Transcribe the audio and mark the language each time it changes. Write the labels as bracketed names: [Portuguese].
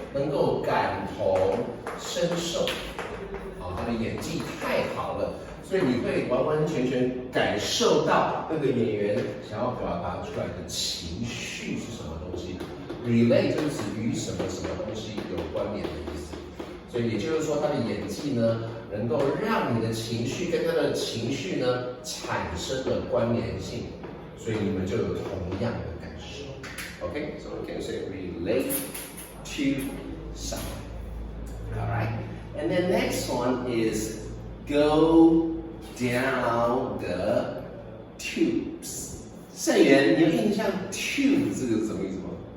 [Chinese] 能够感同身受。好，他的演技太好了，所以你会完完全全感受到那个演员想要表达出来的情绪是什么东西。 relate 就是与什么什么东西有关联的意思。所以也就是说，他的演技呢，能够让你的情绪跟他的情绪呢产生了关联性，所以你们就有同样的感受。 [English] Okay, so we can say relate to someone. All right, and then next one is go down the tubes. [Chinese] 盛元，你有印象 tube 这个是什么意思吗？